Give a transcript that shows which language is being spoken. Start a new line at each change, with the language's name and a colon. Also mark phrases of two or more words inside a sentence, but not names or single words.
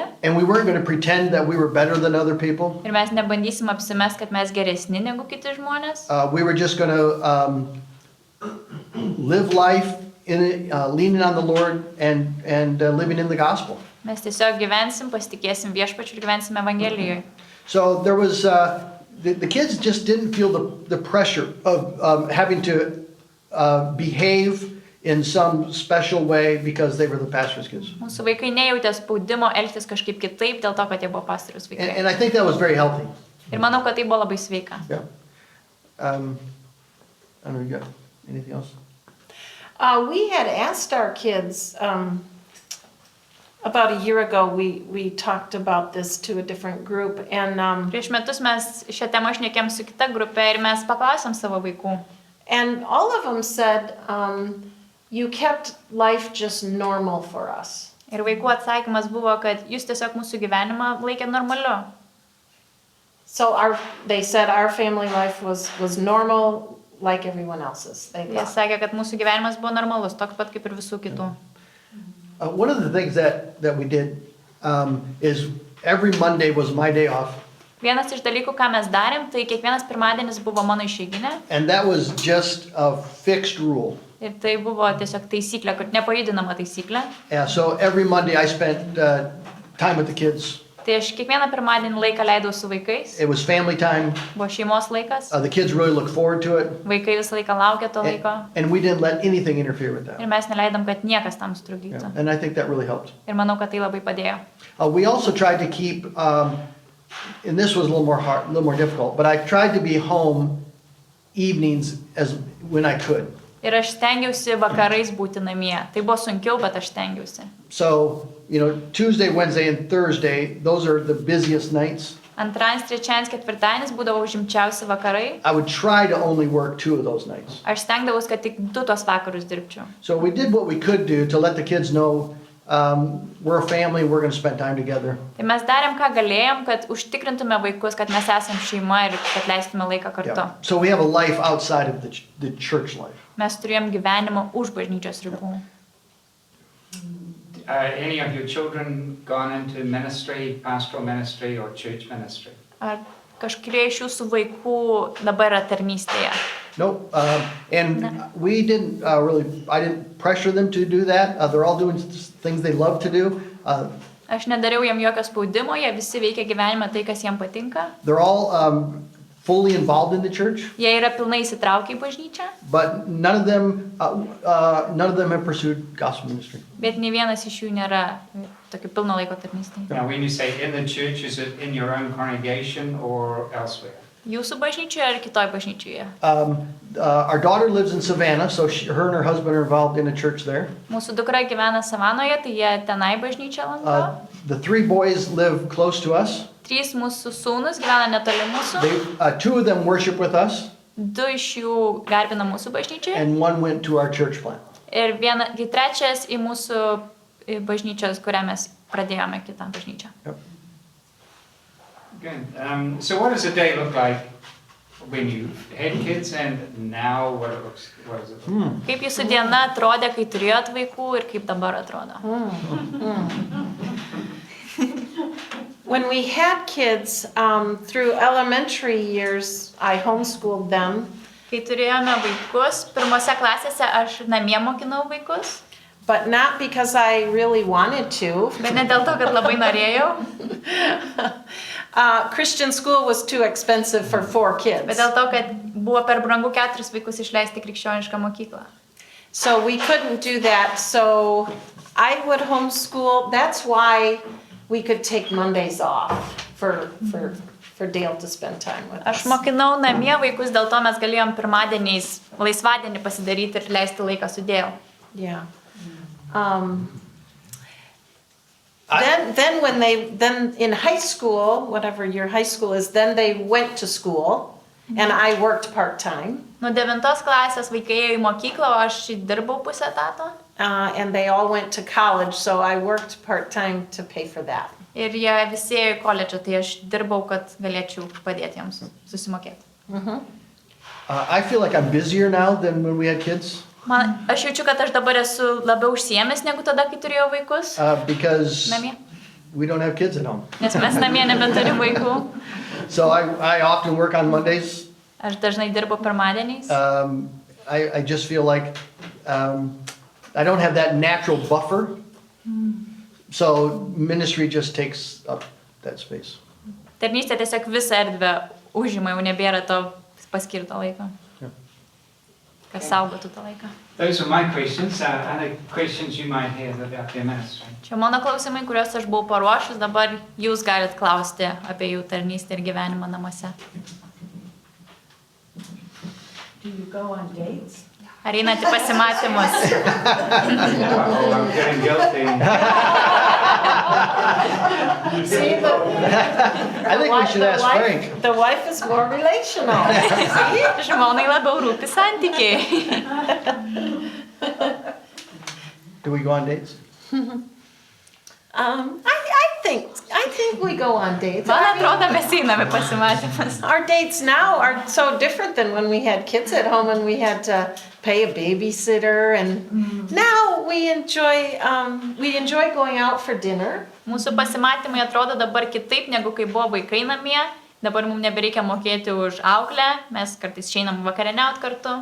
English: And we weren't going to pretend that we were better than other people.
Lithuanian: Ir mes nebandysim apsimes, kad mes geresni negu kiti žmonės.
English: We were just going to live life leaning on the Lord and living in the gospel.
Lithuanian: Mes tiesiog gyvensim, pasitikėsim viešpačiu ir gyvensim Evangelijoje.
English: So there was, the kids just didn't feel the pressure of having to behave in some special way because they were the pastor's kids.
Lithuanian: Mūsų vaikai nejautė spaudimo elgtis kažkaip kitaip dėl to, kad jie buvo pastoriaus vaikai.
English: And I think that was very healthy.
Lithuanian: Ir manau, kad tai buvo labai sveika.
English: Yeah. I don't know, you got anything else? We had asked our kids, about a year ago, we talked about this to a different group, and
Lithuanian: Prieš metus mes šią temą šnekėm su kita grupė ir mes paklausėm savo vaikų.
English: all of them said, you kept life just normal for us.
Lithuanian: Ir vaikų atsakymas buvo, kad jūs tiesiog mūsų gyvenimą laikė normaliu.
English: So they said our family life was normal like everyone else's. They
Lithuanian: Jie
English: thought.
Lithuanian: sakė, kad mūsų gyvenimas buvo normalus, toks pat kaip ir visų kitų.
English: One of the things that we did is every Monday was my day off.
Lithuanian: Vienas iš dalykų, ką mes darėm, tai kiekvienas pirmadienis buvo mano išeiginė.
English: And that was just a fixed rule.
Lithuanian: Ir tai buvo tiesiog taisyklė, kad nepajudinama taisyklė.
English: Yeah, so every Monday I spent time with the kids.
Lithuanian: Tai aš kiekvieną pirmadienį laiką leidau su vaikais.
English: It was family time.
Lithuanian: Buvo šeimos laikas.
English: The kids really looked forward to it.
Lithuanian: Vaikai visą laiką laukė to laiko.
English: And we didn't let anything interfere with that.
Lithuanian: Ir mes neleidom, kad niekas tam
English: Yeah,
Lithuanian: sutrukdytų.
English: and I think that really helped.
Lithuanian: Ir manau, kad tai labai padėjo.
English: We also tried to keep, and this was a little more difficult, but I tried to be home evenings when I could.
Lithuanian: Ir aš stengiausi vakarais būti namie. Tai buvo sunkiau, bet aš stengiausi.
English: So, Tuesday, Wednesday, and Thursday, those are the busiest nights.
Lithuanian: Antradienis, trečiadienis, ketvirtadienis būdavo užimčiausi vakarai.
English: I would try to only work 2 of those nights.
Lithuanian: Aš stengdavausi, kad tik 2 tos vakarus dirbčiau.
English: So we did what we could do to let the kids know we're a family, we're going to spend time together.
Lithuanian: Tai mes darėm, ką galėjom, kad užtikrintume vaikus, kad mes esam šeima ir kad leistume laiką kartu.
English: Yeah. So we have a life outside of the church life.
Lithuanian: Mes turėjom gyvenimą už bažnyčios ribų.
English: Any of your children gone into ministry, pastoral ministry or church ministry?
Lithuanian: Ar kažkurie iš jūsų vaikų dabar yra tarnystėje?
English: Nope. And we didn't I didn't pressure them to do that. They're all doing things they love to do.
Lithuanian: Aš nedariau jam jokio spaudimo, jie visi veikia gyvenimą tai, kas jiem patinka.
English: They're all fully involved in the church,
Lithuanian: Jie yra pilnai įsitraukę į bažnyčią,
English: but none of them have pursued gospel ministry.
Lithuanian: bet nei vienas iš jų nėra tokio pilno laiko tarnystėje.
English: Now, when you say in the church, is it in your own congregation or elsewhere?
Lithuanian: Jūsų bažnyčioje ar kitoj bažnyčioje?
English: Our daughter lives in Savannah, so her and her husband are involved in a church there.
Lithuanian: Mūsų dukra gyvena Savanoje, tai jie tenai bažnyčią lanko.
English: The 3 boys live close to us.
Lithuanian: 3 mūsų sūnus gyvena netoli mūsų.
English: 2 of them worship with us,
Lithuanian: 2 iš jų garbina mūsų bažnyčiai.
English: and 1 went to our church plant.
Lithuanian: Ir 3 į mūsų bažnyčios, kurią mes pradėjome kitą bažnyčią.
English: Good. So what does a day look like when you had kids and now what does it look like?
Lithuanian: Kaip jūsų diena atrodė, kai turėjot vaikų ir kaip dabar atrodo?
English: When we had kids, through elementary years, I homeschooled them.
Lithuanian: Kai turėjome vaikus, pirmose klasėse aš namie mokinau vaikus,
English: But not because I really wanted to.
Lithuanian: bet ne dėl to, kad labai norėjau,
English: Christian school was too expensive for 4
Lithuanian: bet
English: kids.
Lithuanian: dėl to, kad buvo per brangu 4 vaikus išleisti krikščionišką mokyklą.
English: So we couldn't do that. So I would homeschool. That's why we could take Mondays off for Dale to spend time with
Lithuanian: Aš
English: us.
Lithuanian: mokinau namie vaikus, dėl to mes galėjom pirmadieniais laisvadienį pasidaryti ir leisti laiką su Dėl.
English: Yeah. Then in high school, whatever your high school is, then they went to school and I worked part-time.
Lithuanian: Nuo 9 klasės vaikai ėjo į mokyklą, o aš dirbau pusę etato.
English: And they all went to college, so I worked part-time to pay for that.
Lithuanian: Ir jie visi ėjo į koledžą, tai aš dirbau, kad galėčiau padėti jiems susimokėti.
English: I feel like I'm busier now than when we had kids.
Lithuanian: Aš jaučiu, kad aš dabar esu labiau užsiėmęs negu tada, kai turėjau vaikus
English: Because
Lithuanian: namie.
English: we don't have kids at home.
Lithuanian: Nes mes namie nebeturim vaikų.
English: So I often work on Mondays.
Lithuanian: Aš dažnai dirbu pirmadieniais.
English: I just feel like I don't have that natural buffer. So ministry just takes up that space.
Lithuanian: Tarnystė tiesiog visą erdvę užima, jau nebėra to paskirto laiko. Kas saugotų tą laiką.
English: Those are my questions. Other questions you might have about their ministry?
Lithuanian: Čia mano klausimai, kuriuos aš buvau paruošus, dabar jūs galit klausti apie jų tarnystę ir gyvenimą namuose.
English: Do you go on dates?
Lithuanian: Ar einat į pasimatymus?
English: Oh, I'm getting guilty. See, I think we should ask Frank. The wife is more relational.
Lithuanian: Žmonai labiau rūpi santykiai.
English: Do we go on dates? I think we go on dates.
Lithuanian: Man atrodo, mes einame pasimatymus.
English: Our dates now are so different than when we had kids at home and we had to pay a babysitter, and now we enjoy going out for dinner.
Lithuanian: Mūsų pasimatymai atrodo dabar kitaip, negu kai buvo vaikai namie. Dabar mums nebereikia mokėti už auklę, mes kartais išeinam vakarieniaut kartu.